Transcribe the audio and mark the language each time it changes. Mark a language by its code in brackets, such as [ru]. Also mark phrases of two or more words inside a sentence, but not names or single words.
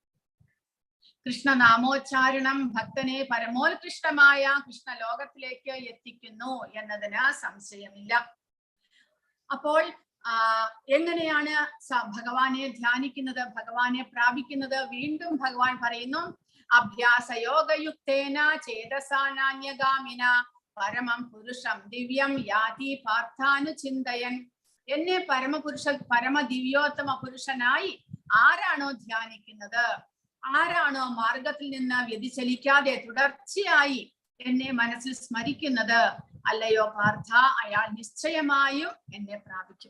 [ml] കൃഷ്ണനാമോച്ചാരണം ഭക്തനെ പരമോത്കൃഷ്ടമായ കൃഷ്ണലോകത്തിലേക്ക് എത്തിക്കുന്നു എന്നതിന് സംശയമില്ല. അപ്പോൾ എങ്ങനെയാണ് ഭഗവാനെ ധ്യാനിക്കുന്നത്, ഭഗവാനെ പ്രാപിക്കുന്നത്? വീണ്ടും ഭഗവാൻ പറയുന്നു, [sa] अभ्यासयोगयुक्तेन चेतसानान्यगामिन परमं पुरुषं दिव्यं याति पार्थानुचिन्तयन्. [ml] എന്നെ പരമ ദിവ്യോത്തമ പുരുഷനായി ആരാണോ ധ്യാനിക്കുന്നത്, ആരാണോ മാർഗത്തിൽ നിന്ന് വ്യതിചലിക്കാതെ തുടർച്ചയായി എന്നെ മനസ്സിൽ സ്മരിക്കുന്നത്, അല്ലയോ പാർത്ഥ, അയാൾ നിശ്ചയമായും എന്നെ പ്രാപിക്കും.